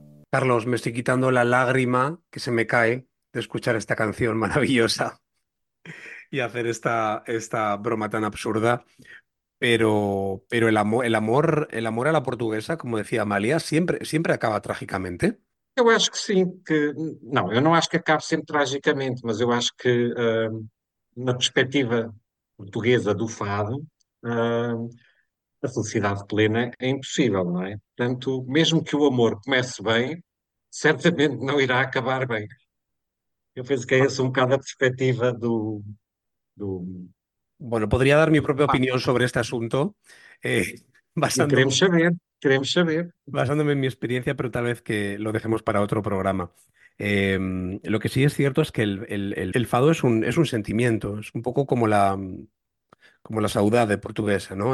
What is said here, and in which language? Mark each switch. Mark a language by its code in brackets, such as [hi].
[es] Carlos, me estoy quitando la lágrima que se me cae de escuchar esta canción maravillosa y hacer esta broma tan absurda. Pero el amor a la portuguesa, como decía Amália, siempre acaba trágicamente. [pt] Eu acho que sim, que não, eu não acho que acabe sempre tragicamente, mas eu acho que na perspectiva portuguesa do fado, a felicidade plena é impossível, não é? Portanto, mesmo que o amor comece bem, certamente não irá acabar bem. Eu penso que é essa um bocado a perspectiva do... [es] Bueno, podría dar mi propia opinión sobre este asunto. Queremos saber. Basándome en mi experiencia, pero tal vez que lo dejemos para otro programa. Lo que sí es cierto es que el fado es un sentimiento, es un poco como la saudade portuguesa, ¿no?